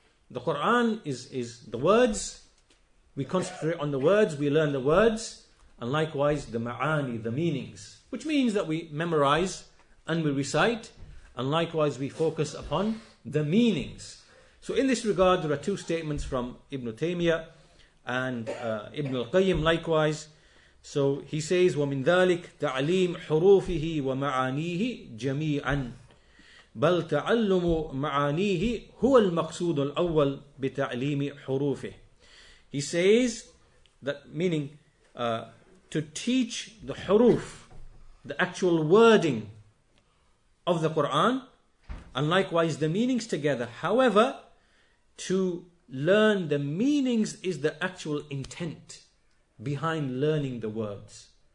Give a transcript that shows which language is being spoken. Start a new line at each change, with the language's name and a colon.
English: The Quran is the words. We concentrate on the words, we learn the words, and likewise the ma'ani, the meanings, which means that we memorize and we recite, and likewise we focus upon the meanings. So in this regard, there are 2 statements from Ibn Taymiyyah and Ibn al-Qayyim likewise. So he says,
Arabic: وَمِن ذَلِكَ تَعْلِيمُ حُرُوفِهِ وَمَعَانِيهِ جَمِيعًا بَلْ تَعَلُّمُ مَعَانِيهِ هُوَ الْمَقْصُودُ الْأَوَّلِ بِتَعْلِيمِ حُرُوفِهِ.
English: He says that meaning to teach the huruf, the actual wording of the Quran, and likewise the meanings together. However, to learn the meanings is the actual intent behind learning the words.